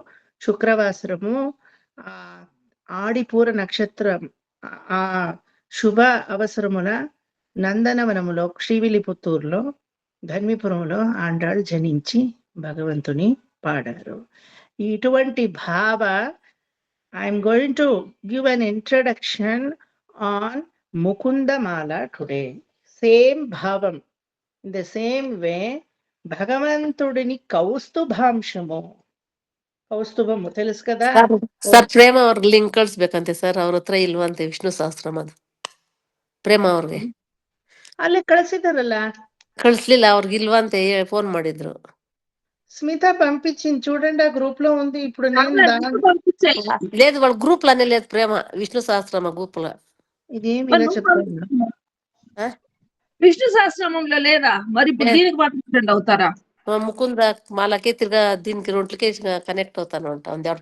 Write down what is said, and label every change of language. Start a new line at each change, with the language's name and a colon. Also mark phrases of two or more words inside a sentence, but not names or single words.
Telugu: శుక్రవాసరము ఆడిపూర నక్షత్రం ఆ శుభ అవసరముల నందనవనములో శ్రీవిల్లిపుత్తూరులో ధర్మిపురంలో ఆండాళ్ జనించి భగవంతుని పాడారు. ఇటువంటి భావ
English: I'm going to give an introduction on Mukundamala today.
Telugu: సేమ్ భావం,
English: in the same way
Telugu: భగవంతుడిని కౌస్తుభాంశము, ಕೌಸ್ತುಭము తెలుసు కదా
Kannada: ಸರ್. ಪ್ರೇಮ ಅವ್ರಿಗೆ ಲಿಂಕ್ ಕಳಿಸ್ಬೇಕಂತೆ ಸರ್, ಅವ್ರ ಹತ್ರ ಇಲ್ವಂತೆ ವಿಷ್ಣು ಸಹಸ್ರನಾಮ. ಪ್ರೇಮ ಅವ್ರಿಗೆ ಅಲ್ಲಿ ಕಳಿಸಿದಾರಲ್ಲ. ಕಳಿಸ್ಲಿಲ್ಲ, ಅವ್ರಿಗೆ ಇಲ್ವಂತೆ, ಫೋನ್ ಮಾಡಿದ್ರು.
Telugu: స్మిత పంపించింది చూడండి, ఆ గ్రూప్ లో ఉంది. ఇప్పుడు నేను లేదు, వాళ్ళ గ్రూప్ లోనే లేదు ప్రేమ, విష్ణు సహస్రనామ గ్రూప్ లో. ఇదేమి ఇలా చెప్తాను, విష్ణు సహస్రనామంలో లేదా? మరి ఇప్పుడు దీనికి పార్టిసిపెంట్ అవుతారా? ముకుంద మాలకి తిరగా దీనికి రెంట్లకి కనెక్ట్ అవుతాను ఉంటాం.